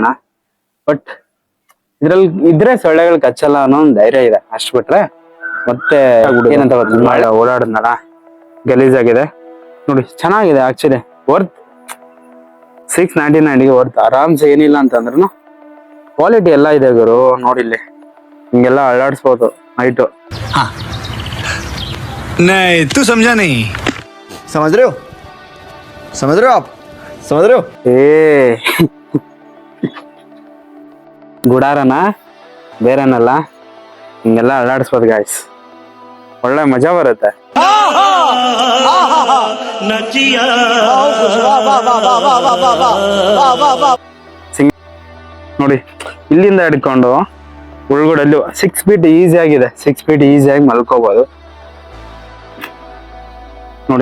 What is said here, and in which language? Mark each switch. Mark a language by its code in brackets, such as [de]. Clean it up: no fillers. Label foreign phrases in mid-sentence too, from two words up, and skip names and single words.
[kn] ಬಟ್ ಇದ್ರಲ್ಲಿ ಇದ್ರೆ ಸೊಳ್ಳೆಗಳು ಕಚ್ಚಲ್ಲ ಅನ್ನೋ ಒಂದು ಧೈರ್ಯ ಇದೆ, ಅಷ್ಟು ಬಿಟ್ರೆ ಮತ್ತೆ ಏನಂತ ಗೊತ್ತಿಲ್ಲ. ಓಡಾಡೋದಲ್ಲ ಗಲೀಜಾಗಿದೆ ನೋಡಿ, ಚೆನ್ನಾಗಿದೆ ಆಕ್ಚುಲಿ. ವರ್ತ್ $699 ವರ್ತ್ ಆರಾಮ್ಸೆ, ಏನಿಲ್ಲ ಅಂತಂದ್ರೂ ಕ್ವಾಲಿಟಿ ಎಲ್ಲ ಇದೆ ಗುರು. ನೋಡಿಲ್ಲಿ ಹಿಂಗೆಲ್ಲ ಅಳ್ಳಾಡ್ಸ್ಬೋದು ನೈಟು. [hi] नहीं तू समझा नहीं, समझ रहे हो आप समझ रहे हो? [kn] ಗುಡಾರನ ಬೇರೆನಲ್ಲ, ಹಿಂಗೆಲ್ಲ ಅಳ್ಳಾಡಿಸ್ಬೋದು ಗಾಯ್ಸ್, ಒಳ್ಳೆ ಮಜಾ ಬರುತ್ತೆ. ನೋಡಿ ಇಲ್ಲಿಂದ ಹಿಡ್ಕೊಂಡು ಒಳಗಡೆ 6 [en] feet easy [kn] ಆಗಿದೆ, 6 ಫೀಟ್ ಈಸಿಯಾಗಿ ಮಲ್ಕೋಬಹುದು ನೋಡಿ.